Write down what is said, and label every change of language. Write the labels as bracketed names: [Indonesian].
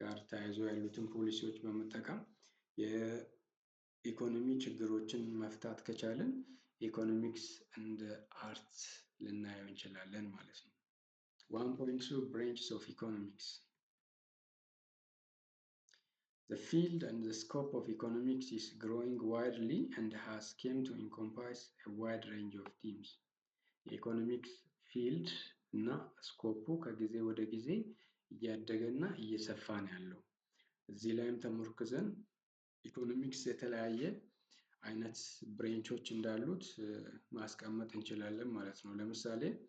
[Amharic] ተያይዞ ያሉትን ፖሊሲዎች በመጠቀም የኢኮኖሚ ችግሮችን መፍታት ከቻልን ኢኮኖሚክስ እንደ አርት ልናየው እንችላለን ማለት ነው። [English] 1.2 branches of economics. The field and the scope of economics is growing widely and has come to encompass a wide range of themes. [Amharic] የኢኮኖሚክስ ፊልድ እና ስኮፑ ከጊዜ ወደ ጊዜ እያደገና እየሰፋ ነው ያለው። እዚህ ላይም ተመርኩዘን ኢኮኖሚክስ የተለያየ አይነት ብሬንቾች እንዳሉት ማስቀመጥ እንችላለን ማለት ነው። ለምሳሌ